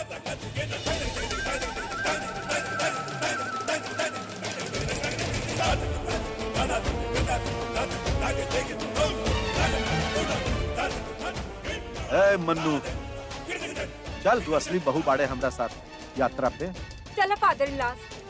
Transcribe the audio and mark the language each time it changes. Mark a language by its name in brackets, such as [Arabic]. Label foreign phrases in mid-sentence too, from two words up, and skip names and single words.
[Bhojpuri] ए मन्नू, चल तू असली बहू बाड़े हमरा साथ यात्रा पे। चला [English] father in law.